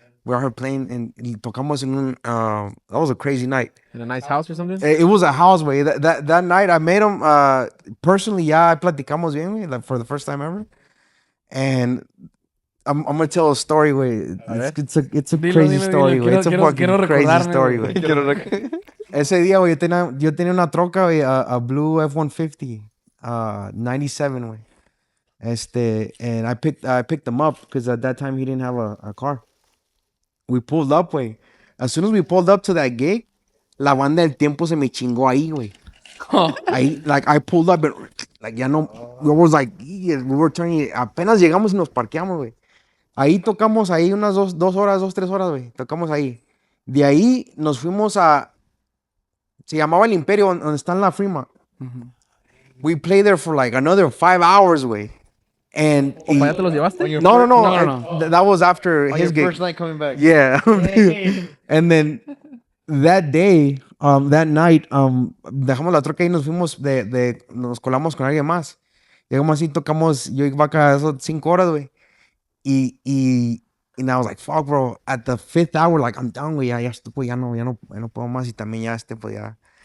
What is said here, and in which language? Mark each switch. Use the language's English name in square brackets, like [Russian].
[English] We are playing and tocamos en un, that was a crazy night. In a nice house or something? It was a house, way. That night I made him, personally, yeah, platicamos bien, güey, like for the first time ever. And I'm gonna tell a story, way. It's a crazy story, güey. It's a fucking crazy story, güey. [Spanish] Ese día, güey, yo tenía una troca, güey, a blue F-150, 97, güey. [English] And I picked him up because at that time he didn't have a car. We pulled up, güey. As soon as we pulled up to that gate, la banda del tiempo se me chingó ahí, güey. Ahí, like, I pulled up, and, like, ya no, we was like, we were turning, apenas llegamos y nos parqueamos, güey. [Spanish] Ahí tocamos ahí unas 2 horas, 3 horas, güey. Tocamos ahí. De ahí nos fuimos a, se llamaba El Imperio, donde está en la Fremont. [English] We played there for like another 5 hours, güey. And [Spanish] ¿O para allá te los llevaste? [English] no. That was after On his your gig. first night coming back. [Spanish] Yeah. And then that day, that night, dejamos la troca y nos fuimos nos colamos con alguien más. Llegamos así, tocamos, yo iba acá a esas 5 horas, güey. And I was like, fuck, bro. [English] At the 5th hour, like, I'm done, güey. [Spanish] Ya no puedo más. Y también ya pues ya.